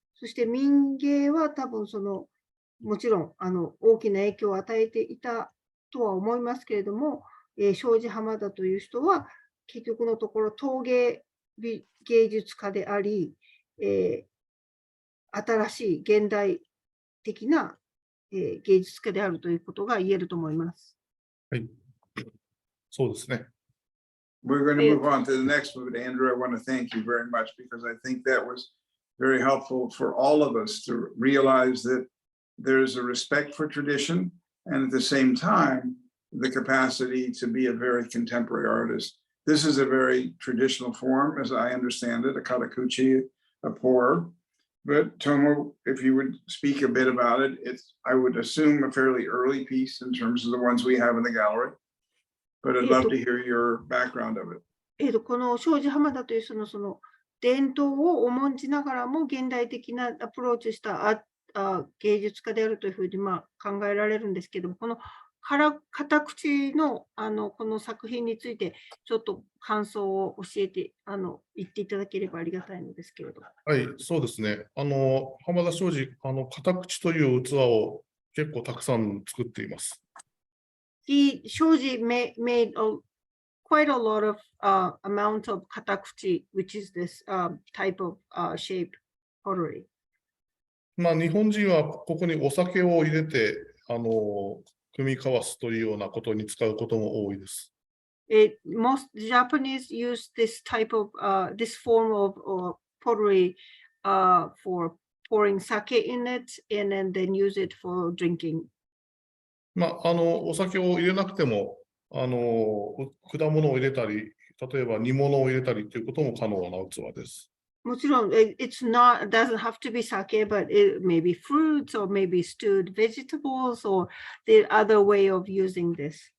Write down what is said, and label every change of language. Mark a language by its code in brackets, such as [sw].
[ja] そして民芸は多分もちろん大きな影響を与えていたとは思いますけれども、庄司浜田という人は結局のところ陶芸芸術家であり、新しい現代的な、芸術家であるということが言えると思います。はい。そうですね。 [en] We're going to move on to the next one, but Andrew, I want to thank you very much because I think that was very helpful for all of us to realize that there's a respect for tradition and at the same time, the capacity to be a very contemporary artist. This is a very traditional form, as I understand it, a katakuchi, a pour. But Tomo, if you would speak a bit about it, it's, I would assume, a fairly early piece in terms of the ones we have in the gallery. But I'd love to hear your background of it. [ja] この庄司浜田というその伝統を重んじながらも現代的なアプローチした芸術家であるというふうに考えられるんですけども、この片口のこの作品についてちょっと感想を教えて言っていただければありがたいのですけれど。はい、そうですね。浜田庄司、片口という器を結構たくさん作っています。 [en] Shoji made quite a lot of amount of katakuchi, which is this type of shape pottery. [ja] 日本人はここにお酒を入れて組み交わすというようなことに使うことも多いです。 [en] Most Japanese use this type of this form of pottery for pouring sake in it and then use it for drinking. [ja] お酒を入れなくても果物を入れたり、例えば煮物を入れたりということも可能な器です。もちろん、 [en] it doesn't have to be sake, but it may be fruits or maybe stewed vegetables or the other way of using this.